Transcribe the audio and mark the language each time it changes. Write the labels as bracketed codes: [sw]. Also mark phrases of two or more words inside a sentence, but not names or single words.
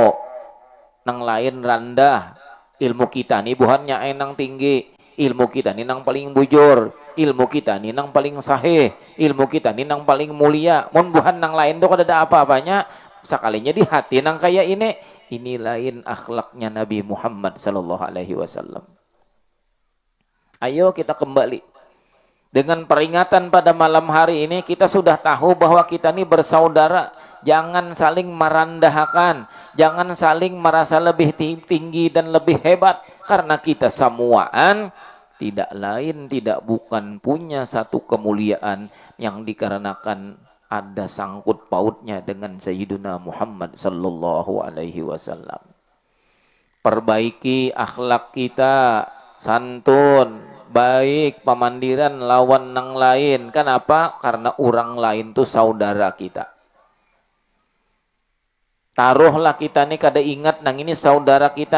[bjn] Nang lain rendah. Ilmu kita nih buhannya enang tinggi. Ilmu kita nih nang paling bujur. Ilmu kita nih nang paling sahih. Ilmu kita nih nang paling mulia. Mun buhan nang lain tuh kada ada apa-apanya. Sekalinya di hati nang kayak ini. Ini lain akhlaknya Nabi Muhammad [ar] sallallahu alaihi wasallam. [id] Ayo kita kembali. Dengan peringatan pada malam hari ini kita sudah tahu bahwa kita ini bersaudara. Jangan saling merendahkan, jangan saling merasa lebih tinggi dan lebih hebat, karena kita semuaan tidak lain tidak bukan punya satu kemuliaan yang dikarenakan ada sangkut pautnya dengan Sayyiduna Muhammad [ar] sallallahu alaihi wasallam. [bjn] Perbaiki akhlak kita, santun, baik, pemandiran lawan nang lain. Kenapa? Karena orang lain tuh saudara kita. Taruhlah kita nih kada ingat nang ini saudara kita.